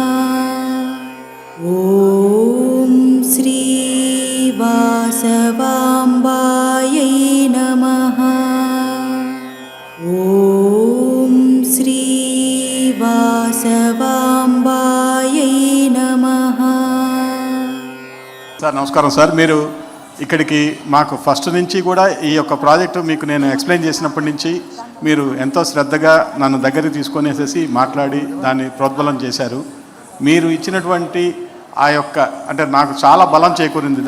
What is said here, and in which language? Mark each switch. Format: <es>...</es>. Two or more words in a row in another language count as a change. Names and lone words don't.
<sa>ॐ श्री वासवाम्बायै नमः. ॐ श्री वासवाम्बायै नमः.</sa> <te>సార్ నమస్కారం సార్. మీరు ఇక్కడికి మాకు ఫస్ట్ నుంచి కూడా ఈ యొక్క ప్రాజెక్టు మీకు నేను ఎక్స్ప్లెయిన్ చేసినప్పటి నుంచి మీరు ఎంతో శ్రద్ధగా నన్ను దగ్గరికి తీసుకొనేసేసి మాట్లాడి దాన్ని ప్రోద్బలం చేశారు. మీరు ఇచ్చినటువంటి ఆ యొక్క అంటే నాకు చాలా బలం చేకూరింది.</te>